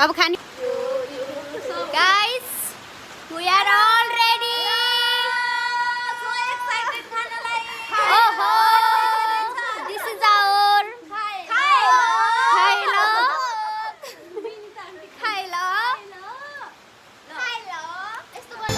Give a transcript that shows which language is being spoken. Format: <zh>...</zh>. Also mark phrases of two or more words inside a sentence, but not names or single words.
<ne>अब खाने</ne> <en>guys we are all ready so excited</en> <ne>खानालाई ओहो</ne> <en>this is our</en> <ne>खाइलो यस्तो</ne>